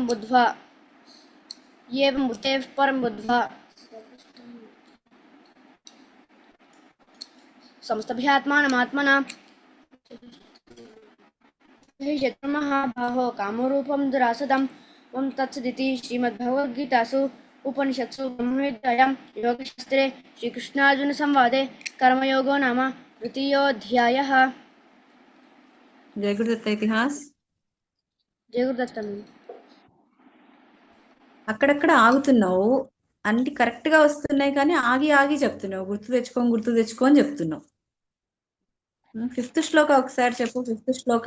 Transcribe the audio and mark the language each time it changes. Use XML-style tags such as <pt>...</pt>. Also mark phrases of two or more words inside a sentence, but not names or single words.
<sa>परं बुद्ध्वा संस्तभ्यात्मानमात्मना महाबाहो कामरूपं दुरासदं त्वं तत्सदिति श्रीमद्भगवद्गीतासु उपनिषत्सु ब्रह्मविद्यायां योगशास्त्रे श्रीकृष्णार्जुनसंवादे कर्मयोगो नाम तृतीयोऽध्यायः।</sa> <te>జయ గురుదత్త ఇతిహాస్. జయ గురుదత్తం. అక్కడక్కడ ఆగుతున్నావు, అన్ని కరెక్ట్ గా వస్తున్నాయి కానీ ఆగి ఆగి చెప్తున్నావు. గుర్తు తెచ్చుకో అని చెప్తున్నావు. ఫిఫ్త్ శ్లోక ఒకసారి చెప్పు. ఫిఫ్త్ శ్లోక.</te>